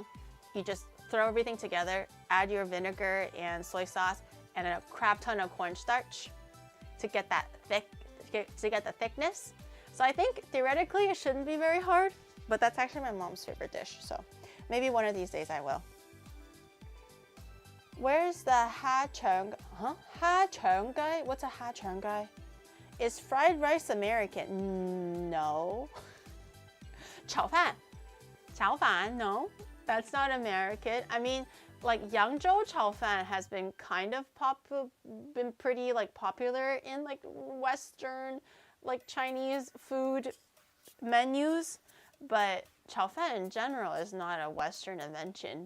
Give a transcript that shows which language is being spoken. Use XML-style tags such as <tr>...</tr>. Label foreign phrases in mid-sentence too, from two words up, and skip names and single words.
<en>You just throw everything together, add your vinegar and soy sauce and a crap ton of cornstarch to get that the thickness. So I think theoretically it shouldn't be very hard, but that's actually my mom's favorite dish. So maybe one of these days I will. Where's the ha cheng? Huh? Ha cheng guy? What's a ha cheng guy? Is fried rice American? No.</en> <zh>炒饭。炒饭? No.</zh> <en>That's not American. I mean, like</en> <zh>扬州炒饭</zh> <en>has been kind of been pretty like popular in like Western, like Chinese food menus, but</en> <zh>炒饭</zh> <en>in general is not a Western invention.</en>